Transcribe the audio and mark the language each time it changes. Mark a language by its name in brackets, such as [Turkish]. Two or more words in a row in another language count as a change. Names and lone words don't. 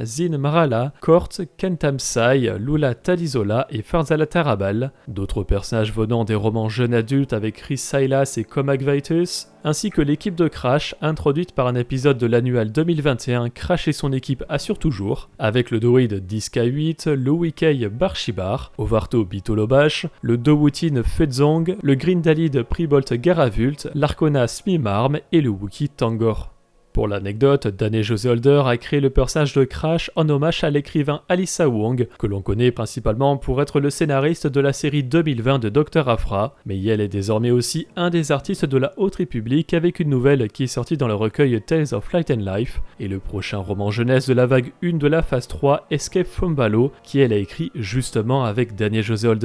[French] Zin Marala, Kort, Kentam Sai, Lula Talizola et Farzala Tarabal, d'autres personnages venant des romans jeunes adultes avec Chris Silas et Comac Vitus, ainsi que l'équipe de Crash, introduite par un épisode de l'annual 2021 Crash et son équipe assurent toujours, avec le droïde Diska 8, le Wikei Barshibar, Ovarto Bitolobash, le Dowutin Fedzong, le Grindalide Pribolt Garavult, l'Arcona Smimarm et le Wookie Tangor. Pour l'anecdote, Dan José Holder a créé le personnage de Crash en hommage à l'écrivain Alyssa Wong, que l'on connaît principalement pour être le scénariste de la série 2020 de Dr. Aphra, mais elle est désormais aussi un des artistes de la Haute République avec une nouvelle qui est sortie dans le recueil Tales of Light and Life, et le prochain roman jeunesse de la vague 1 de la phase 3, Escape from Balo, qui elle a écrit justement avec Daniel José Holder.